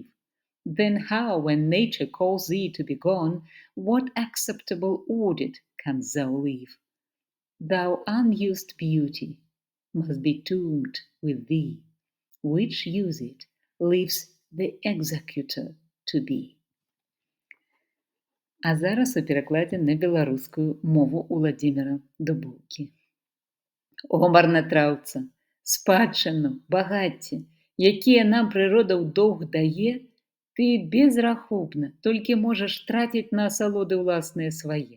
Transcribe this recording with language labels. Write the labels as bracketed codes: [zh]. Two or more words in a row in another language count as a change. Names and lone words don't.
[en] Then how, when nature calls thee to be gone, what acceptable audit canst thou leave? Thou unused beauty must be tombed with thee, which used lives the executor to be. [be] А зараз у перакладзе на беларускую мову Уладзіміра Дубоўкі. О, марнатраўца, спадчыну, багацце, якія нам прырода ў доўг дае, ты безрахубна толькі можаш траціць на асалоды ўласныя свае.